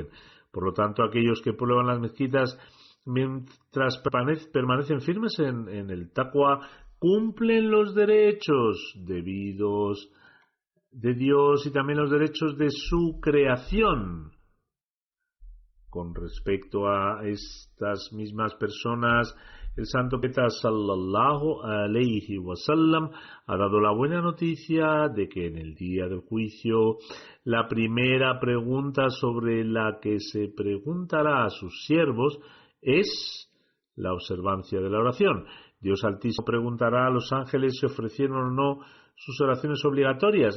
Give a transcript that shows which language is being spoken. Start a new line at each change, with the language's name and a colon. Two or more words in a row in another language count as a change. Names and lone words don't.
Spanish: Por lo tanto, aquellos que prueban las mezquitas mientras permanecen firmes en el taqwa, cumplen los derechos debidos de Dios y también los derechos de su creación. Con respecto a estas mismas personas, el santo profeta
Arabic: صلى الله عليه وسلم
Spanish: ha dado la buena noticia de que en el día del juicio la primera pregunta sobre la que se preguntará a sus siervos es la observancia de la oración. Dios Altísimo preguntará a los ángeles si ofrecieron o no sus oraciones obligatorias.